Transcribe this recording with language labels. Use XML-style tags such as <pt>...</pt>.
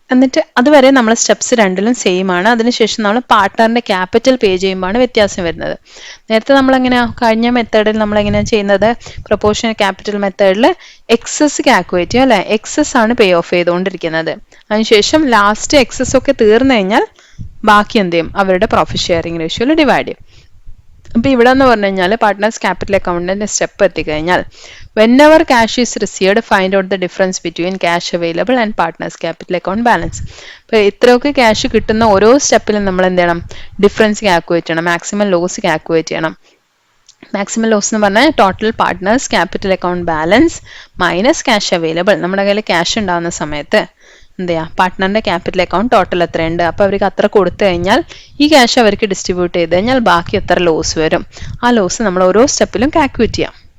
<ml>എന്നിട്ട് അതുവരെ നമ്മൾ സ്റ്റെപ്സ് രണ്ടിലും സെയിം ആണ്. അതിനുശേഷം നമ്മൾ പാർട്ട്ണറിന്റെ ക്യാപിറ്റൽ പേ ചെയ്യുമ്പോഴാണ് വ്യത്യാസം വരുന്നത്. നേരത്തെ നമ്മളെങ്ങനെയാ കഴിഞ്ഞ മെത്തേഡിൽ നമ്മളെങ്ങനെയാണ് ചെയ്യുന്നത്, പ്രൊപ്പോർഷണൽ ക്യാപിറ്റൽ മെത്തേഡിൽ എക്സസ് കാൽക്കുലേറ്റ് ചെയ്യും അല്ലേ, എക്സസ് ആണ് പേ ഓഫ് ചെയ്തുകൊണ്ടിരിക്കുന്നത്. അതിനുശേഷം ലാസ്റ്റ് എക്സസ് ഒക്കെ തീർന്നു കഴിഞ്ഞാൽ ബാക്കി എന്ത് ചെയ്യും, അവരുടെ പ്രോഫിറ്റ് ഷെയറിംഗ് റേഷ്യോയിൽ ഡിവൈഡ് ചെയ്യും. അപ്പോൾ ഇവിടെ എന്ന് പറഞ്ഞു കഴിഞ്ഞാൽ പാർട്ട്നേഴ്സ് ക്യാപിറ്റൽ അക്കൗണ്ടിന്റെ സ്റ്റെപ്പ് എത്തിക്കഴിഞ്ഞാൽ</ml> <en>whenever cash is received, find out the difference between cash available and partners capital account balance.</en> <ml>അപ്പോൾ ഇത്രയൊക്കെ ക്യാഷ് കിട്ടുന്ന ഓരോ സ്റ്റെപ്പിലും നമ്മൾ എന്ത് ചെയ്യണം, ഡിഫറൻസ് കാൽക്കുലേറ്റ് ചെയ്യണം, മാക്സിമം ലോസ് കാൽക്കുലേറ്റ് ചെയ്യണം. മാക്സിമം ലോസ് എന്ന് പറഞ്ഞാൽ total partners capital account balance minus cash available. നമ്മുടെ കയ്യിൽ ക്യാഷ് ഉണ്ടാകുന്ന സമയത്ത് എന്ത് ചെയ്യുക, പാർട്ട്ണറിന്റെ ക്യാപിറ്റൽ അക്കൗണ്ട് ടോട്ടൽ എത്രയുണ്ട്, അപ്പോൾ അവർക്ക് അത്ര കൊടുത്തു കഴിഞ്ഞാൽ ഈ ക്യാഷ് അവർക്ക് ഡിസ്ട്രിബ്യൂട്ട് ചെയ്ത് കഴിഞ്ഞാൽ ബാക്കി എത്ര ലോസ് വരും, ആ ലോസ് നമ്മൾ ഓരോ സ്റ്റെപ്പിലും കാൽക്കുലേറ്റ് ചെയ്യാം.</ml>